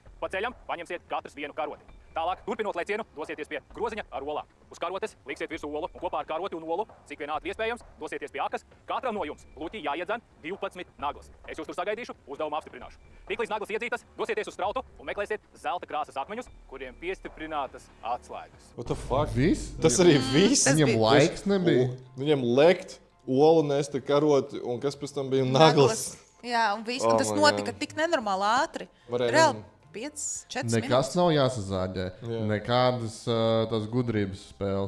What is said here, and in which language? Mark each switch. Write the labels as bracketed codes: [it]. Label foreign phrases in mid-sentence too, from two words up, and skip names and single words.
[lv] Pa ceļam paņemsiet katrs vienu karoti. Tālāk, turpinot lēcienu, dosieties pie groziņa ar olām. Uz karotes liksiet virsū olu un kopā ar karoti un olu, cik vien ātri iespējams, dosieties pie akas. Katram no jums lūķī jāiedzen 12 naglas. Es jūs tur sagaidīšu, uzdevumu apstiprināšu. Tiklīdz naglas iedzītas, dosieties uz strautu un meklēsiet zelta krāsas akmeņus, kuriem piestiprinātas atslēgas. [en] What the fuck? [lv] Viss? Tas arī viss? Viņam laiks nebija. Viņam lekt, olu nesta karoti un kas pēc tam bija naglas. Jā, un viss. Un tas notika tik nenormāli ātri. Reāli 5-4 minūtes. Nekas nav jāsazāģē. Nekādas tās gudrības spēles.